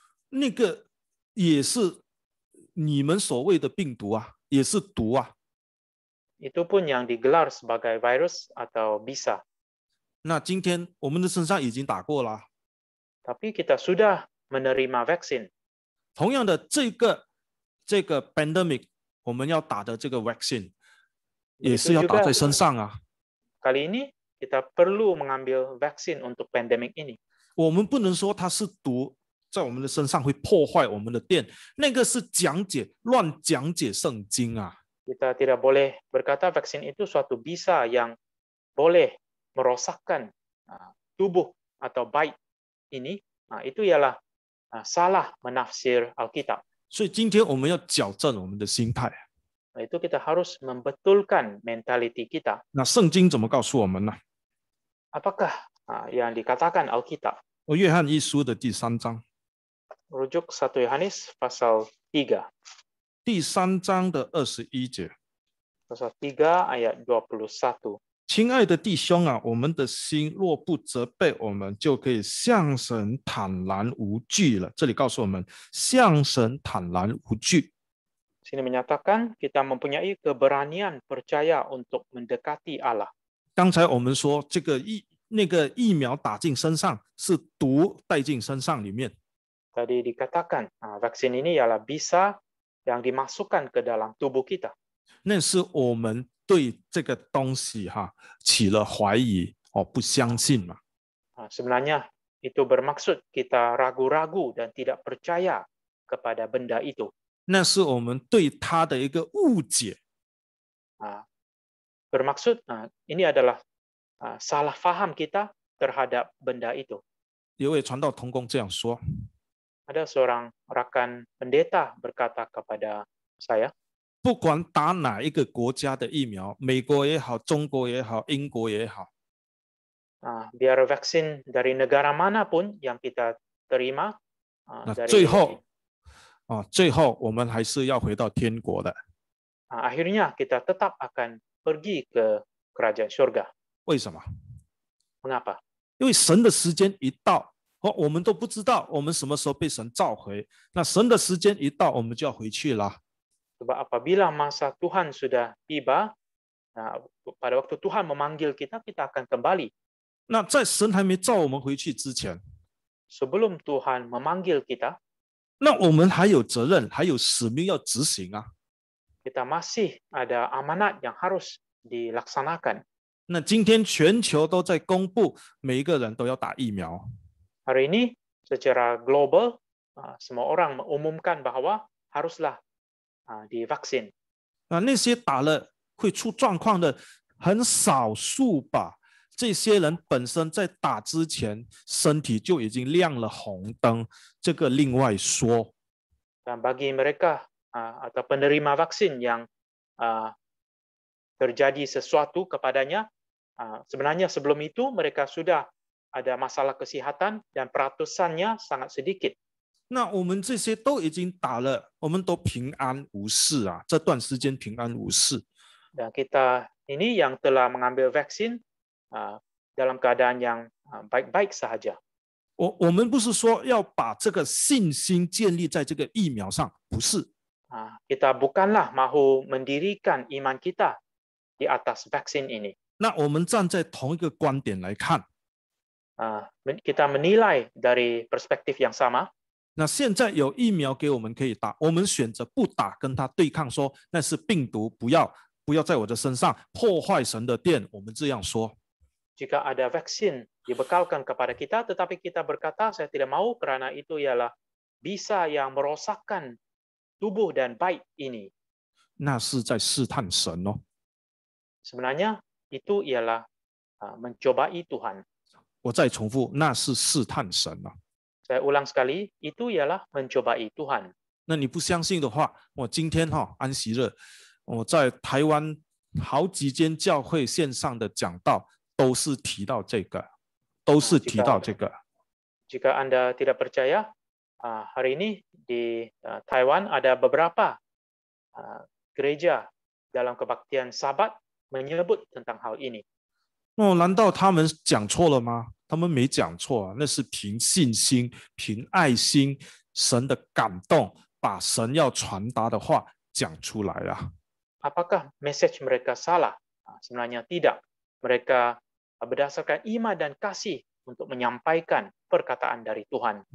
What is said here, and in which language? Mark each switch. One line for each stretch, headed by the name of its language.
Chinese: 那个也是你们所谓的病毒啊，也是毒啊。
Malay: Itu pun yang digelar sebagai virus atau bisa.
Chinese: 那今天我们的身上已经打过了。
Malay: Tapi kita sudah menerima vaksin.
Chinese: 同样的，这个 pandemic 我们要打的这个 vaccine 也是要打在身上啊。
Malay: Kali ini kita perlu mengambil vaksin untuk pandemik ini.
Chinese: 我们不能说它是毒，在我们的身上会破坏我们的电，那个是乱讲解圣经啊。
Malay: Kita tidak boleh berkata vaksin itu suatu bisa yang boleh merosakkan tubuh atau baik ini. Itu ialah salah menafsir Alkitab.
Chinese: 所以今天我们要矫正我们的心态。
Malay: Itu kita harus membetulkan mentaliti kita.
Chinese: 那圣经怎么告诉我们呢？
Malay: Apakah yang dikatakan Alkitab?
Chinese: 约翰一书的第3章，
Malay: Rujuk 1 Yohanes pasal 3.
Chinese: 第3章的21节。
Malay: Pasal 3 ayat 21.
Chinese: 亲爱的弟兄啊，我们的心若不责备我们，就可以向神坦然无惧了。这里告诉我们，向神坦然无惧。
Malay: Sini menyatakan kita mempunyai keberanian percaya untuk mendekati Allah.
Chinese: 刚才我们说这个那个疫苗打进身上是毒带进身上里面。
Malay: Tadi dikatakan vaksin ini ialah bisa yang dimasukkan ke dalam tubuh kita.
Chinese: 那是我们对这个东西起了怀疑不相信嘛。
Malay: Sebenarnya itu bermaksud kita ragu-ragu dan tidak percaya kepada benda itu.
Chinese: 那是我们对它的一个误解。
Malay: Bermaksud ini adalah salah faham kita terhadap benda itu.
Chinese: 有位传道同工这样说。
Malay: Ada seorang rekan pendeta berkata kepada saya,
Chinese: 不管打哪一个国家的疫苗，美国也好，中国也好，英国也好，
Malay: biar vaksin dari negara manapun yang kita terima, 那 dari
Chinese: 最后我们还是要回到天国的。
Malay: akhirnya kita tetap akan pergi ke kerajaan surga.
Chinese: 为什么？
Malay: Mengapa?
Chinese: 因为神的时间一到，我们都不知道我们什么时候被神召回。那神的时间一到，我们就要回去了。
Malay: Sebab apabila masa Tuhan sudah tiba, pada waktu Tuhan memanggil kita, kita akan kembali.
Chinese: 那在神还没召我们回去之前，
Malay: Sebelum Tuhan memanggil kita,
Chinese: 那我们还有责任，还有使命要执行啊。
Malay: kita masih ada amanat yang harus dilaksanakan.
Chinese: 那今天全球都在公布，每一个人都要打疫苗。
Malay: Hari ini secara global, semua orang mengumumkan bahwa haruslah divaksin.
Chinese: 那些打了会出状况的很少数吧。这些人本身在打之前，身体就已经亮了红灯，这个另外说。
Malay: Dan bagi mereka atau penerima vaksin yang terjadi sesuatu kepadanya, sebenarnya sebelum itu mereka sudah ada masalah kesehatan dan peratusannya sangat sedikit.
Chinese: 那我们这些都已经打了，我们都平安无事啊，这段时间平安无事。
Malay: Dan kita ini yang telah mengambil vaksin dalam keadaan yang baik-baik sahaja.
Chinese: 我们不是说要把这个信心建立在这个疫苗上，不是。
Malay: Kita bukanlah mahu mendirikan iman kita di atas vaksin ini.
Chinese: 那我们站在同一个观点来看，
Malay: kita menilai dari perspektif yang sama.
Chinese: 那现在有疫苗给我们可以打，我们选择不打，跟它对抗说那是病毒，不要在我的身上破坏神的殿，我们这样说。
Malay: Jika ada vaksin dibekalkan kepada kita, tetapi kita berkata saya tidak mau karena itu ialah bisa yang merosakkan tubuh dan baik ini.
Chinese: 那是在试探神哦。
Malay: Sebenarnya itu ialah mencobai Tuhan.
Chinese: 我再重复，那是试探神啊。
Malay: Saya ulang sekali, itu ialah mencobai Tuhan.
Chinese: 那你不相信的话，我今天安息日，我在台湾好几间教会线上的讲道都是提到这个，都是提到这个。
Malay: Jika Anda tidak percaya, hari ini di Taiwan ada beberapa gereja dalam kebaktian Sabat menyebut tentang hal ini.
Chinese: 难道他们讲错了吗？他们没讲错啊，那是凭信心、凭爱心、神的感动，把神要传达的话讲出来啊。
Malay: Apakah message mereka salah? Sebenarnya tidak. Mereka berdasarkan iman dan kasih untuk menyampaikan perkataan dari Tuhan.